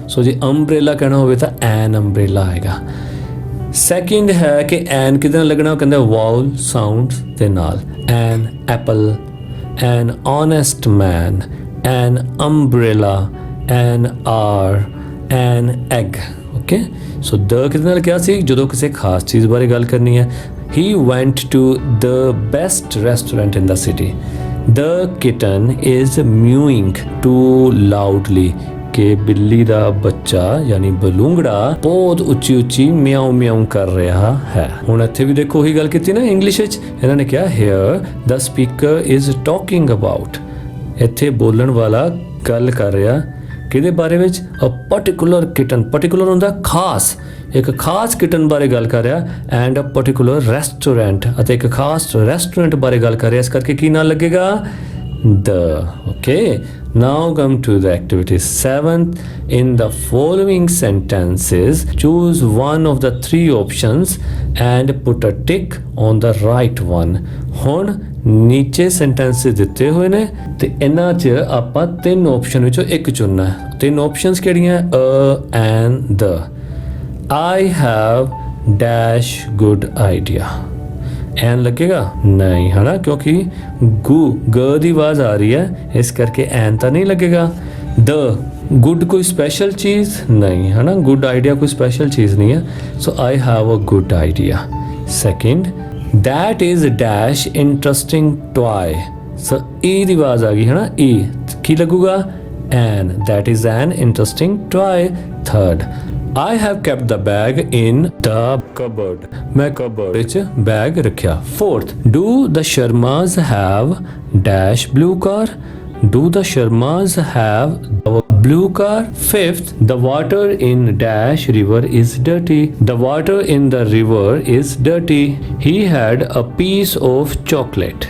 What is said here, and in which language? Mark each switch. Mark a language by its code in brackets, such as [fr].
[pa] ਸੋ ਜੇ ਅੰਬ੍ਰੇਲਾ ਕਹਿਣਾ ਹੋਵੇ ਤਾਂ ਐਨ ਅੰਬ੍ਰੇਲਾ ਆਏਗਾ। ਸੈਕਿੰਡ ਹੈ ਕਿ ਐਨ ਕਿਹਦੇ ਨਾਲ ਲੱਗਣਾ, ਉਹ ਕਹਿੰਦਾ ਵਾਉਲ ਸਾਊਂਡ ਦੇ ਨਾਲ। [en] An apple, an honest man, an umbrella, an hour, an egg. [pa] Okay, ਸੋ ਦ ਕਿਹਦੇ ਨਾਲ ਕਿਹਾ ਸੀ, ਜਦੋਂ ਕਿਸੇ ਖਾਸ ਚੀਜ਼ ਬਾਰੇ ਗੱਲ ਕਰਨੀ ਹੈ। [en] He went to the best restaurant in the city. The kitten is mewing too loudly. [pa] ਕਿ ਬਿੱਲੀ ਦਾ ਬੱਚਾ ਯਾਨੀ ਬਲੂੰਗੜਾ ਬਹੁਤ ਉੱਚੀ ਉੱਚੀ ਮਿਆਉ ਮਿਆਉ ਕਰ ਰਿਹਾ ਹੈ। ਹੁਣ ਇੱਥੇ ਵੀ ਦੇਖੋ ਉਹੀ ਗੱਲ ਕੀਤੀ ਨਾ ਇੰਗਲਿਸ਼ ਵਿੱਚ, ਇਹਨਾਂ ਨੇ ਕਿਹਾ [en] here the speaker is talking about। [pa] ਇੱਥੇ ਬੋਲਣ ਵਾਲਾ ਗੱਲ ਕਰ ਰਿਹਾ ਕਿਹਦੇ ਬਾਰੇ ਵਿੱਚ, [en] A particular kitten. [pa] ਪਾਰਟਿਕੂਲਰ ਹੁੰਦਾ ਖਾਸ, ਇੱਕ ਖਾਸ ਕਿਟਨ ਬਾਰੇ ਗੱਲ ਕਰ ਰਿਹਾ, [en] and a particular restaurant, [pa] ਅਤੇ ਇੱਕ ਖਾਸ ਰੈਸਟੋਰੈਂਟ ਬਾਰੇ ਗੱਲ ਕਰ ਰਿਹਾ। ਇਸ ਕਰਕੇ ਕੀ ਨਾਲ ਲੱਗੇਗਾ, the। [en] Okay, now come to the activity 7th. In the following sentences choose one of the three options and put a tick on the right one। [pa] ਹੁਣ ਨੀਚੇ ਸੈਂਟੈਂਸਸ ਦਿੱਤੇ ਹੋਏ ਨੇ ਤੇ ਇਹਨਾਂ 'ਚ ਆਪਾਂ ਤਿੰਨ ਆਪਸ਼ਨ ਵਿੱਚੋਂ ਇੱਕ ਚੁਣਨਾ ਹੈ। ਤਿੰਨ ਆਪਸ਼ਨਸ ਕਿਹੜੀਆਂ, ਅ and the. [en] I have dash good idea। [pa] ਐਨ ਲੱਗੇਗਾ ਨਹੀਂ, ਹੈ ਨਾ, ਕਿਉਂਕਿ ਗ ਦੀ ਆਵਾਜ਼ ਆ ਰਹੀ ਹੈ, ਇਸ ਕਰਕੇ ਐਨ ਤਾਂ ਨਹੀਂ ਲੱਗੇਗਾ। ਦ ਗੁੱਡ ਕੋਈ ਸਪੈਸ਼ਲ ਚੀਜ਼ ਨਹੀਂ, ਹੈ ਨਾ, ਗੁੱਡ ਆਈਡੀਆ ਕੋਈ ਸਪੈਸ਼ਲ ਚੀਜ਼ ਨਹੀਂ ਹੈ। [en] So I have a good idea. Second, that is dash interesting toy। [pa] ਸੋ ਈ ਦੀ ਆਵਾਜ਼ ਆ ਗਈ, ਹੈ ਨਾ, ਈ ਕੀ ਲੱਗੂਗਾ, ਐਨ, [en] that is an interesting toy। Third, I have kept the bag in the cupboard। [pa] मैं cupboard ਵਿੱਚ bag ਰੱਖਿਆ। [en] Fourth, do the Sharmas have dash blue car। Do the Sharmas have a blue car। Fifth, the water in dash river is dirty। The water in the river is dirty। He had a piece of chocolate।